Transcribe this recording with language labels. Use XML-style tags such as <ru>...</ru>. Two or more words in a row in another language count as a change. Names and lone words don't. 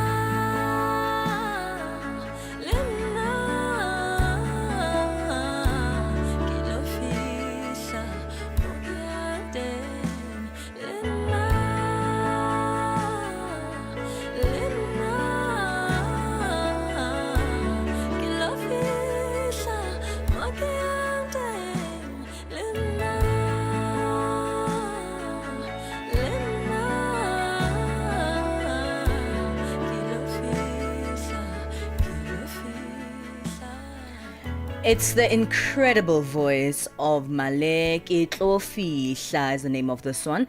<st>ke lo fihla mo ke yang teng le nna ke lo fihla mo ke yang teng le nna</st> <en>It's the incredible voice of Malek Itlofihla is the name of this one.</en>